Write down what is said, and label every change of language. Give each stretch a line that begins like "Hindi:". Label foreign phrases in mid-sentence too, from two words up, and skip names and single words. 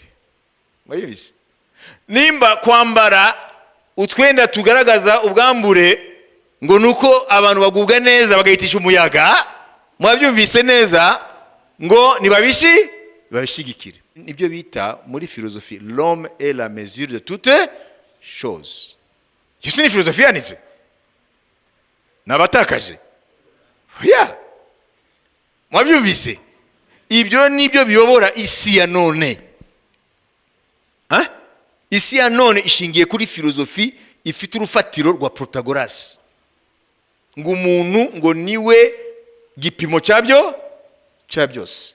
Kinyarwanda: Mwabizi? Nimba kwambara utwenda tugaragaza ubwambure ngo nuko abantu bagubwa neza bagahitisha umuyaga, mwabyumvise neza, ngo babishigikire. Nibyo bita muri filozofi
French: l'homme est la mesure de toutes choses.
Kinyarwanda: Yusi ni filozofi yanitse nabatakaje. Mwabyumvise? Ibyo nibyo biyobora isi ya none. Isi ya none ishingiye kuri filozofi ifite urufatiro rwa Protagoras, ngo umuntu ngo niwe gipimo cya byose.